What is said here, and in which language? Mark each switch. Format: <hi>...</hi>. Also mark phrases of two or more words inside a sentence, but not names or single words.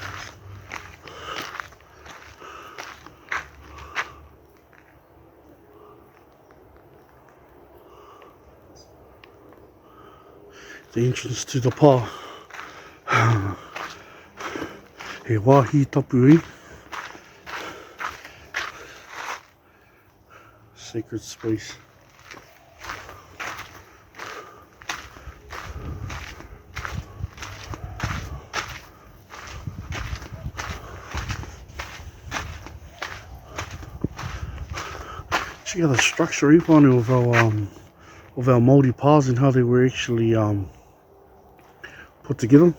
<en>The entrance to the pā.</en> <mi>He wāhi tapu, eh?</mi> <en>Sacred space. Check out the structure, eh, whānau, of our Māori pās and how they were actually put together.</en>